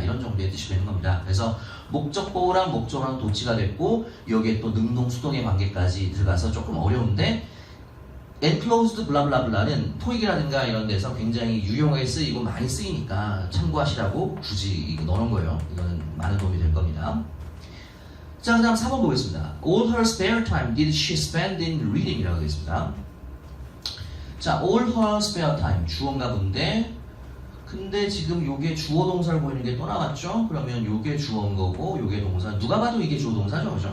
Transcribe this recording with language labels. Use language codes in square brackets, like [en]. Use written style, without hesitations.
[ko] 이런 정도의 뜻이 되는 겁니다. 그래서 목적보호랑 목적어랑 도치가 됐고, 여기에 또 능동수동의 관계까지 들어가서 조금 어려운데, enclosed 블라블라블라는 토익이라든가 이런 데서 굉장히 유용하게 쓰이고 많이 쓰이니까 참고하시라고 굳이 넣어놓은 거예요. 이거는 많은 도움이 될 겁니다. 자, 그 다음 4번 보겠습니다. [en] All her spare time did she spend in reading? [ko] 이라고 되겠습니다. 자, all her spare time 주어인가 본데, 근데 지금 요게 주어 동사를 보이는 게 또 나왔죠? 그러면 요게 주어인 거고 요게 동사, 누가 봐도 이게 주어 동사죠, 그죠?